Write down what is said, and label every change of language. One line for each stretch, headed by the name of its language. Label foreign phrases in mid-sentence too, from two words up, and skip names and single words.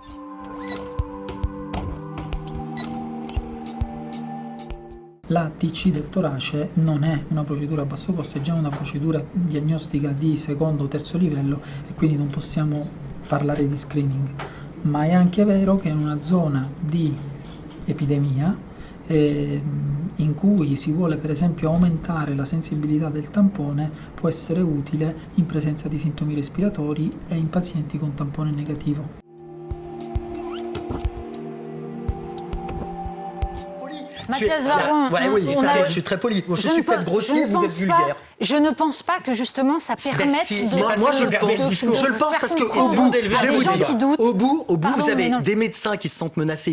Italian: La TC del torace non è una procedura a basso costo, è già una procedura diagnostica di secondo o terzo livello e quindi non possiamo parlare di screening, ma è anche vero che in una zona di epidemia in cui si vuole per esempio aumentare la sensibilità del tampone può essere utile in presenza di sintomi respiratori e in pazienti con tampone negativo.
French: Mathias Vargon, je suis très poli. Je suis peut-être grossier, vous êtes vulgaire. Je ne pense pas que justement ça permette Moi je le pense parce qu'au bout, je vais vous dire, au bout, vous avez des médecins qui se sentent menacés.